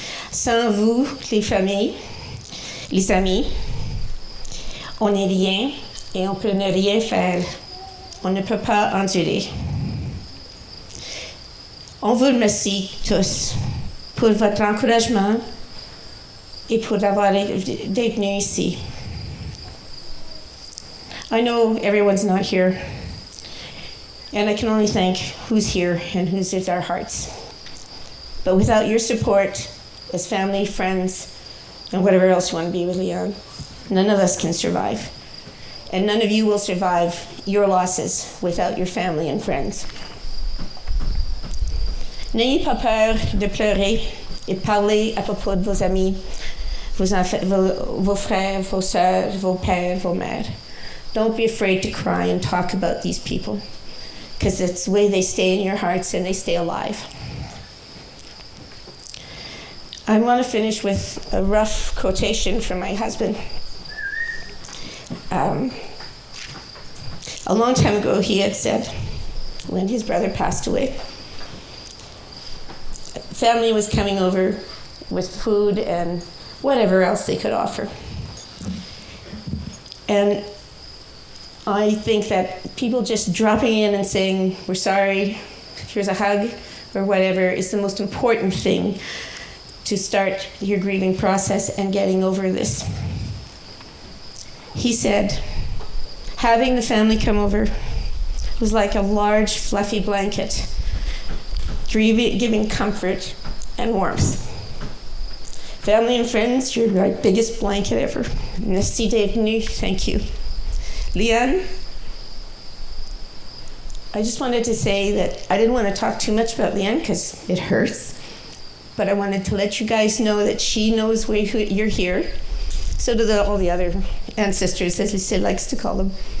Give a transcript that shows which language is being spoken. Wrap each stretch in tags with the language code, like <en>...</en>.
<fr>Sans vous, les familles, les amis, on n'est rien et on peut ne rien faire. On ne peut pas endurer. On vous remercie tous pour votre encouragement et pour d'être venus ici.</fr> <en>I know everyone's not here, and I can only thank who's here and who's with our hearts. But without your support, as family, friends, and whatever else you want to be with Lianne, none of us can survive. And none of you will survive your losses without your family and friends.</en> <fr>N'ayez pas peur de pleurer et parler à propos de vos amis, vos frères, vos sœurs, vos pères, vos mères.</fr> <en>Don't be afraid to cry and talk about these people, because it's the way they stay in your hearts and they stay alive. I want to finish with a rough quotation from my husband. A long time ago, he had said, when his brother passed away. Family was coming over with food and whatever else they could offer. And I think that people just dropping in and saying, we're sorry, here's a hug, or whatever, is the most important thing to start your grieving process and getting over this. He said, having the family come over was like a large fluffy blanket, giving comfort and warmth. Family and friends, you're my biggest blanket ever.</en> <fr>Merci d'être venu,</fr> <en>thank you. Lianne, I just wanted to say that I didn't want to talk too much about Lianne because it hurts, but I wanted to let you guys know that she knows you're here. So do all the other ancestors, as Lucille likes to call them.</en>